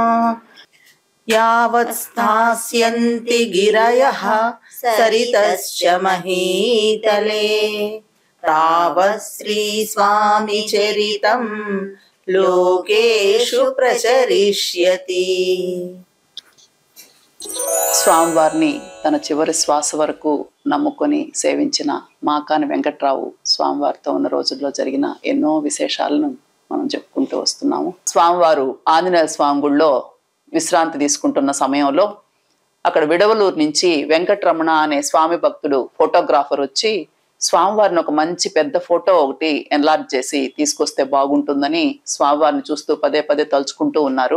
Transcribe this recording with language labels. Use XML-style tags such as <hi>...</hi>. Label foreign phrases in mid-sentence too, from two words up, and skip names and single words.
<sa>यावत् स्थास्यन्ति गिरयः सरितश्च महीतले तावत् श्रीस्वामिचरितं लोकेषु प्रचरिष्यति।</sa> <te>స్వామివారిని తన చివరి శ్వాస వరకు నమ్ముకొని సేవించిన మాకాని వెంకట్రావు స్వామివారితో ఉన్న రోజుల్లో జరిగిన ఎన్నో విశేషాలను మనం చెప్పుకుంటూ వస్తున్నాము. స్వామివారు ఆంజనేయ స్వామి గుడిలో విశ్రాంతి తీసుకుంటున్న సమయంలో అక్కడ విడవలూరు నుంచి వెంకటరమణ అనే స్వామి భక్తుడు ఫోటోగ్రాఫర్ వచ్చి స్వామివారిని ఒక మంచి పెద్ద ఫోటో ఒకటి ఎన్లార్జ్ చేసి తీసుకొస్తే బాగుంటుందని స్వామివారిని చూస్తూ పదే పదే తలుచుకుంటూ ఉన్నారు.</te>